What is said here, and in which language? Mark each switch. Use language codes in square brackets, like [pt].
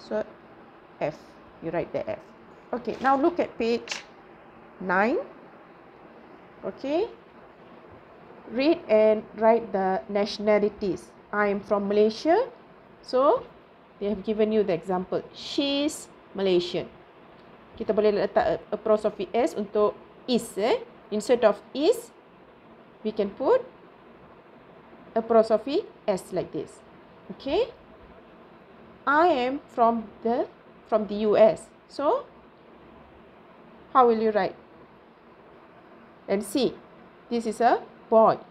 [en] So F, you write the F. Okay, now look at page 9. Okay, read and write the nationalities. I am from Malaysia. So they have given you the example. She's Malaysian. [ms] Kita boleh letak apostrophe S untuk is. [en] Instead of is, we can put apostrophe S like this. Okay. I am from the US. So how will you write? And see, this is a boy.